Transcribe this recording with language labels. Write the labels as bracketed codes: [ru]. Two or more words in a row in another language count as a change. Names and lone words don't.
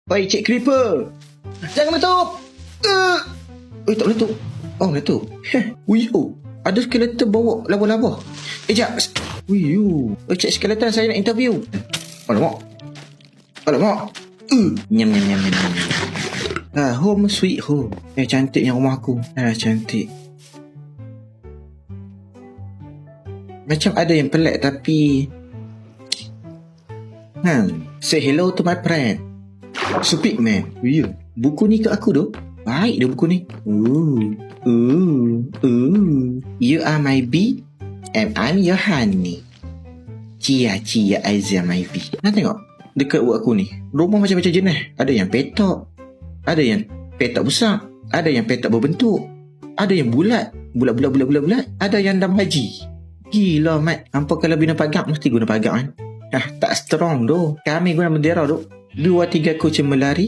[ms] Oi, Cik Creeper. Jangan letup. Tak boleh letup. Oh, letup. Uyo, ada skeleton bawa laba-laba. Jap. Uyo. Cik skeleton, saya nak interview. Alamak. Nyam. [en] Home sweet home. [ms] Cantiknya rumah aku. Cantik. Macam ada yang pelik tapi [en] say hello to my friend. Stupid man. [ms] Buku ni ke aku tu. Baik dah buku ni. [en] You are my bee and I'm your honey. Cia Aizah my bee. [ms] Nak tengok dekat buat aku ni. Rumah macam-macam jenis. Ada yang petak, ada yang petak besar, ada yang petak berbentuk, ada yang bulat. Ada yang dam haji. Gila Mat. Hampa kalau bina pagar mesti guna pagar kan. Tak strong tu. Kami guna bendera tu. 2-3 kucing melari.